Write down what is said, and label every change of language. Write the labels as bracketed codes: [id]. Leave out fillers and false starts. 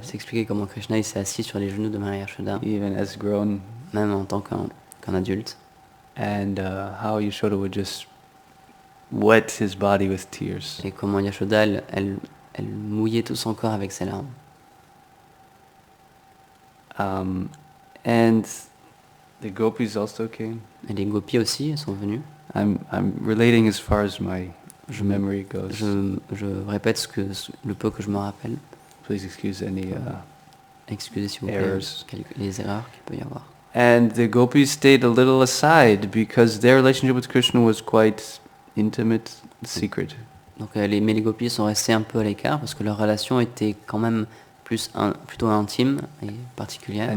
[fr] Il s'expliquait comment Krishna il s'est assis sur les genoux de Maria Yashoda, [en] even as grown, [fr] même en tant qu'un adulte, [en] and how Yashoda would just wet his body with tears. [fr] et comment Yashoda, elle mouillait tout son corps avec ses larmes. [en] And the gopis also came. [fr] Et les gopis aussi sont venus. [en] I'm relating as far as my memory goes. [fr] Je répète le peu que je me rappelle. [en] Please excuse any [fr] Excusez s'il vous plaît [en] errors. [fr] les erreurs qu'il peut y avoir. [en] And the gopis stayed a little aside because their relationship with Krishna was quite intimate, secret. [fr] Donc, mais les gopis sont restés un peu à l'écart parce que leur relation était quand même plutôt intime et particulière.